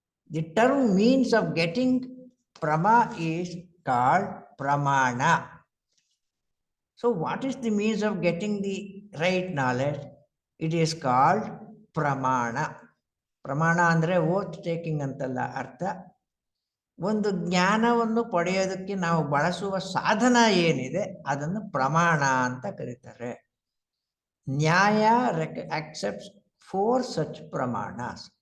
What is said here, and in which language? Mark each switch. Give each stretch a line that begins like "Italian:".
English: The term means of getting prama is called pramana. So what is the means of getting the right knowledge? It is called pramana.
Kannada: Pramana ಅಂದರೆ
English: oath taking
Kannada: ಅಂತಲ್ಲ ಅರ್ಥ. ಒಂದು ಜ್ಞಾನವನ್ನು ಪಡೆಯೋದಕ್ಕೆ ನಾವು ಬಳಸುವ ಸಾಧನ ಏನಿದೆ ಅದನ್ನು ಪ್ರಮಾಣ ಅಂತ ಕರೀತಾರೆ.
English: Nyaya accepts 4 such pramanas.